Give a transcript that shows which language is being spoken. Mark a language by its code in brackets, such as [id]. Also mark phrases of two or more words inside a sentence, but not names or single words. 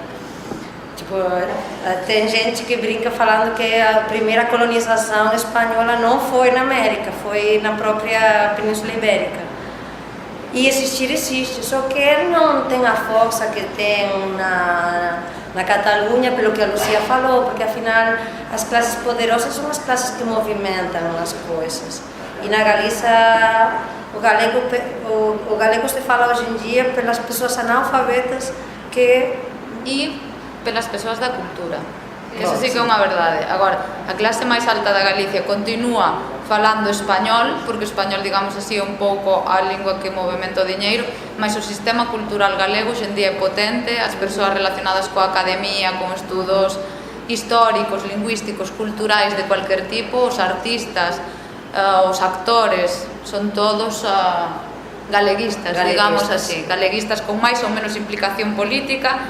[pt] Tipo, tem gente que brinca falando que a primeira colonização espanhola não foi na América, foi na própria Península Ibérica. E existir existe, só que não tem a força que tem na Catalunha, pelo que a Lucia falou, porque afinal as classes poderosas são as classes que movimentam as coisas. [gl] E na Galiza o galego se fala hoxe en día pelas persoas analfabetas que... E pelas persoas da cultura, que eso sí que é unha verdade. Agora, a clase máis alta da Galicia continúa falando español, porque o español, digamos así, é un pouco a lingua que movementa o diñeiro, mas o sistema cultural galego hoxe en día é potente, as persoas relacionadas coa academia, con estudos históricos, lingüísticos, culturais de cualquier tipo, os artistas, os actores, son todos galeguistas, digamos así, galeguistas con máis ou menos implicación política.